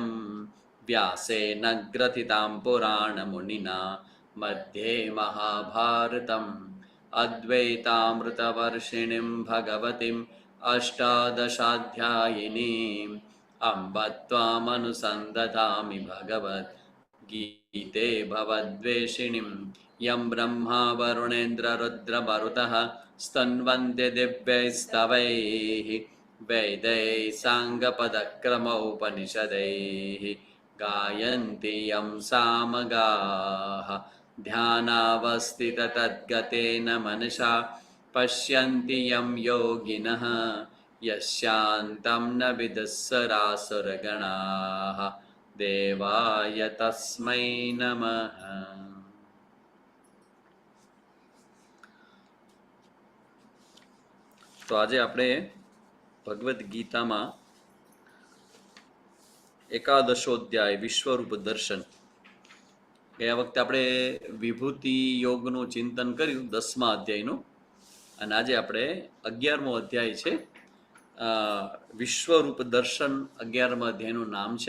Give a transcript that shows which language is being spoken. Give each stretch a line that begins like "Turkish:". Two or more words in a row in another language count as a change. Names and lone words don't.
Sanskrit: વ્યાસેન ગ્રથિતાં પુરાણમુનિના મધ્યે મહાભારતम् અદ્વૈતામૃતવર્ષિણીં ભગવતીम् અષ્ટાદશાધ્યાયિનીम् અંબ ત્વામનુસંદધામિ ભગવદ્ ગીતે ભવદ્વેષિણીम् યં બ્રહ્મા વરુણેન્દ્રરુદ્રમરુતઃ સ્તન્વન્તે દિવ્યૈસ્તવૈः વેदैः સાङ्गपदक्रमोपनिषदैः गायन्ति यं सामगाः ध्यानावस्थिततद्गतेन मनसा पश्यन्ति यं योगिनः यस्यान्तं न विदुःसरासुरगणाः देवाय तस्मै नमः।
Gujarati: તો આજે આપણે ભગવદ્ ગીતામાં એકાદશોધ્યાય વિશ્વરૂપ દર્શન, ગયા વખતે આપણે વિભૂતિ યોગનું ચિંતન કર્યું 10મા અધ્યાયનું, અને આજે આપણે 11મો અધ્યાય છે વિશ્વરૂપ દર્શન 11મા અધ્યાયનું નામ છે।